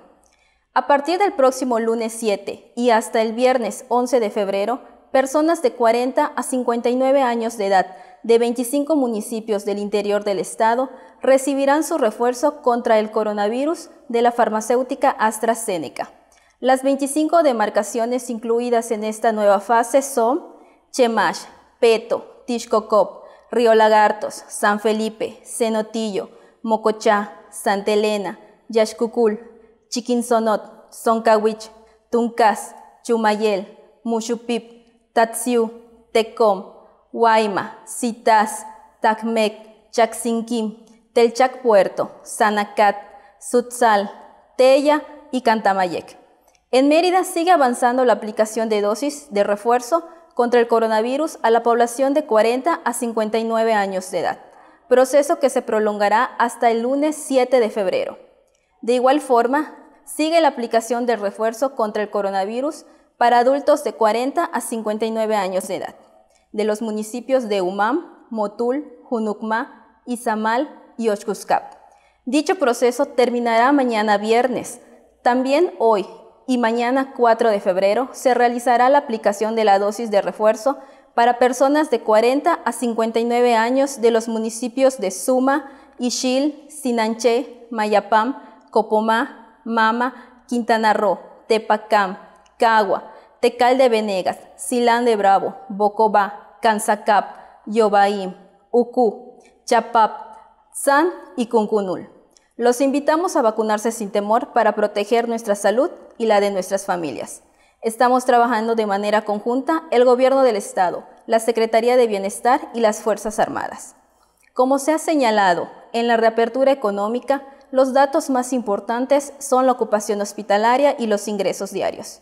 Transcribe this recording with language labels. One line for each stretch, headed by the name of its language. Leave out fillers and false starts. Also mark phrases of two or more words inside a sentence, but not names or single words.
Spanish: A partir del próximo lunes 7 y hasta el viernes 11 de febrero, personas de 40 a 59 años de edad de 25 municipios del interior del estado recibirán su refuerzo contra el coronavirus de la farmacéutica AstraZeneca. Las 25 demarcaciones incluidas en esta nueva fase son Chemash, Peto, Tixcocop, Río Lagartos, San Felipe, Cenotillo, Mocochá, Santa Elena, Yaxcucul, Chiquinsonot, Soncahuich, Tuncas, Chumayel, Muxupip, Tatsiu, Tecom, Huayma, Citas, Tacmec, Chaxinquim, Telchac Puerto, Sanacat, Sutzal, Teya y Cantamayec. En Mérida sigue avanzando la aplicación de dosis de refuerzo contra el coronavirus a la población de 40 a 59 años de edad, proceso que se prolongará hasta el lunes 7 de febrero. De igual forma, sigue la aplicación del refuerzo contra el coronavirus para adultos de 40 a 59 años de edad, de los municipios de Umam, Motul, Junucma, Izamal y Oxcuscap. Dicho proceso terminará mañana viernes. También hoy y mañana 4 de febrero se realizará la aplicación de la dosis de refuerzo para personas de 40 a 59 años de los municipios de Suma, Ixil, Sinanché, Mayapam, Copomá, Mama, Quintana Roo, Tepacam, Cagua, Tecal de Venegas, Silán de Bravo, Bocobá, Cansacap, Yobaim, Ucú, Chapap, San y Cuncunul. Los invitamos a vacunarse sin temor para proteger nuestra salud y la de nuestras familias. Estamos trabajando de manera conjunta el Gobierno del Estado, la Secretaría de Bienestar y las Fuerzas Armadas. Como se ha señalado, en la reapertura económica, los datos más importantes son la ocupación hospitalaria y los ingresos diarios.